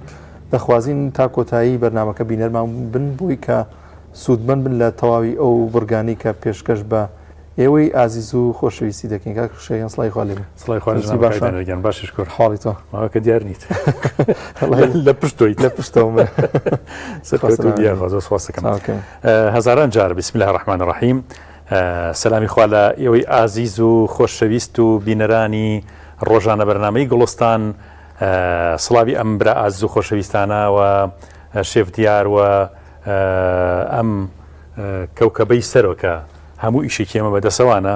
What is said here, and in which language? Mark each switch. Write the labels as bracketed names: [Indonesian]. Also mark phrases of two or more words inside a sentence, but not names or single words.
[Central Kurdish] دەخوازین تا کۆتایی بەرنامەکە بینەرمان بن بووی کە سوودمەند بن لە تەواوی ئەو بڕگانی کە پێشکەش بە ئێوەی ئازیز و خۆشەویستی دەکەین. کاکشێخ سڵای خوا لێبێ. سڵای خوا لەگەن باشش کرد حاڵی تۆ ماوەکە دیار نیت لە پشتۆیت لە پشتەوە سپاسەکەم هەزاران جار [Arabic] بسم الله الرحمن الرحیم. [Central Kurdish] سەلامی خوا لە ئێوەی ئازیز و خۆشەویست و بینەرانی ڕۆژانە بەرنامەی گوڵستان. سڵاوی ئەم برا ئازیز و خۆشەویستانە و شێف دیار و ئەم کەوکەبەی سەرۆکە هەموو ئیشێکی ئێمە بەدەسەوانە.